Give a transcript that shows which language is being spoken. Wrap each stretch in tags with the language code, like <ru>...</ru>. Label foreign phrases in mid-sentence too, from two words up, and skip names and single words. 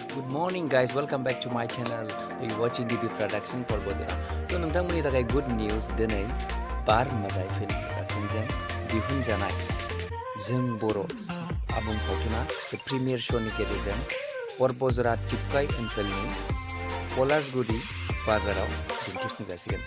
<en>morning guys, welcome back to my channel. You watching DB production for Bojora.</en> <brx>तो नोंथांमोननि थाखाय</brx> <en>good news</en> <brx>दिनै बार मोदाय</brx> <en>film production</en> <brx>जों दिहुनजानाय जों बर' आबुं सावथुना</brx> <en>premiere show'</en> <brx>नि गेजेरजों बरबजरा टिपकाय ओनसोलनि पलासगुरि बाजाराव दिन्थिफुंजासिगोन।</brx>